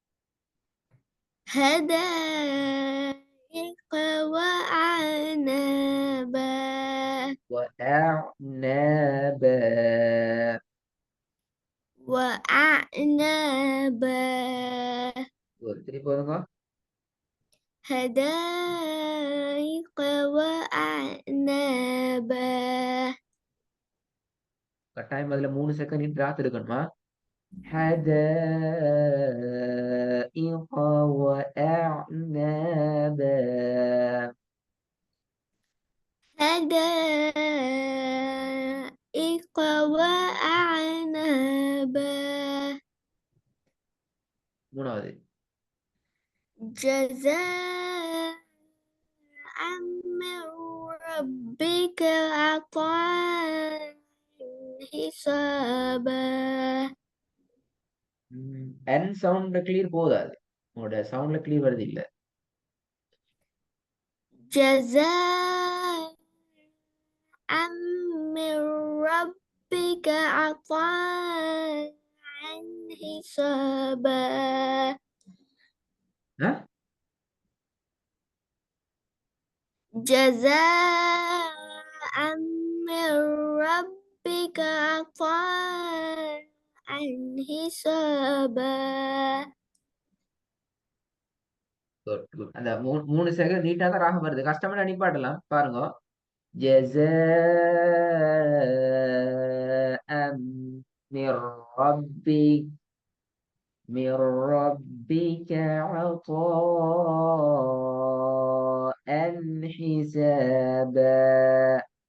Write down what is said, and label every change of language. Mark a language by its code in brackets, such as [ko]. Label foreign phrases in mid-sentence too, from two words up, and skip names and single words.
[ar] حدائق وأعنابا. وأعنابا. وأعنابا. [ta] திருப்பி போதுங்க. [ar] حدائق وأعنابا. [ta] கட்டாயம் அதுல 3 செகண்ட் டிராத் இருக்கணுமா? [ar] حدائق وأعنابا. حدائق وأعنابا. [ta] மூணாவது. [ar] جزاء من ربك عطاء حسابا. [ta] என் [en] soundla clear [ta] போதாது. உங்களோட [en] soundla clear [ta] வருது இல்ல. [ar] جزاء من ربك عطاء حسابا. ஆ? جزاء من ربك عطاء حسابا. [en] Good, good. [ta] அந்த 3 செகண்ட் நீட்டா தான் ராகம் வருது. கஷ்டமா நிப்பாட்டலாம் பாருங்க. [ar] جزاء من ربك من ربك عطاء حسابا.